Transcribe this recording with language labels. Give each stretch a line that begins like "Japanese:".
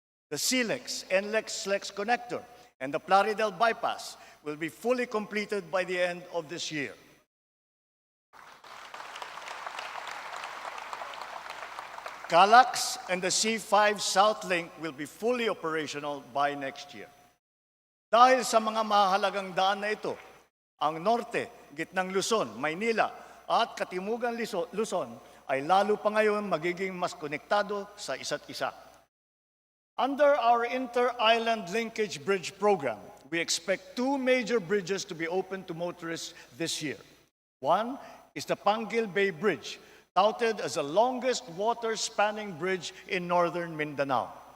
English: The SLEX-NLEX-SLEX connector and the Plaridel bypass will be fully completed by the end of this year. CALAX and the C5 South Link will be fully operational by next year.
Filipino: Dahil sa mga mahalagang daan na ito, ang norte, gitnang Luzon, Maynila at katimugang Luzon ay lalo pa ngayon magiging mas konektado sa isa't isa.
English: Under our Inter-Island Linkage Bridge Program, we expect two major bridges to be opened to motorists this year. One is the Panguil Bay Bridge, touted as the longest water-spanning bridge in northern Mindanao.